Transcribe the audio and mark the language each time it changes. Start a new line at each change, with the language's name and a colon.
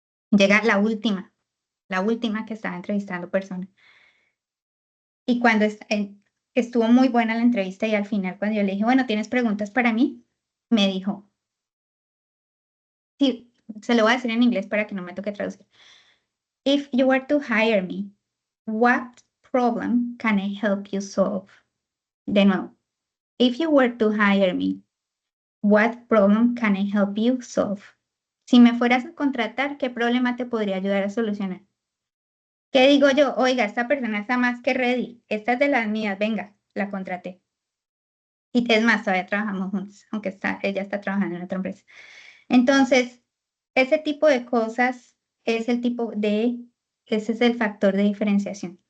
Spanish: Llega la última que estaba entrevistando personas. Y cuando estuvo muy buena la entrevista y al final cuando yo le dije, bueno, ¿tienes preguntas para mí? Me dijo, sí, se lo voy a decir en inglés para que no me toque traducir.
English: If you were to hire me, what problem can I help you solve?
Spanish: De nuevo,
English: if you were to hire me, what problem can I help you solve?
Spanish: Si me fueras a contratar, ¿qué problema te podría ayudar a solucionar? ¿Qué digo yo? Oiga, esta persona está más que ready. Esta es de las mías, venga, la contraté. Y es más, todavía trabajamos juntos, aunque ella está trabajando en otra empresa. Entonces, ese tipo de cosas ese es el factor de diferenciación.